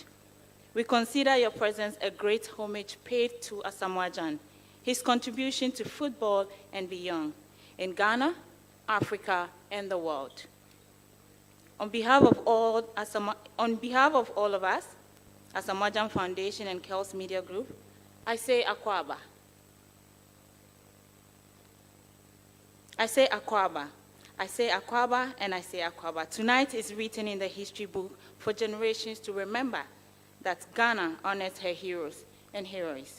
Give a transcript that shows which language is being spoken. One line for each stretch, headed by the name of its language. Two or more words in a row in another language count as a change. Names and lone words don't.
English: We consider your presence a great homage paid to Asamoah, his contribution to football and beyond, in Ghana, Africa, and the world. On behalf of all of us, Asamoah Foundation and Gyan'S Media Group, I say Akwaba. I say Akwaba. I say Akwaba, and I say Akwaba. Tonight is written in the history book for generations to remember that Ghana honors her heroes and heroes.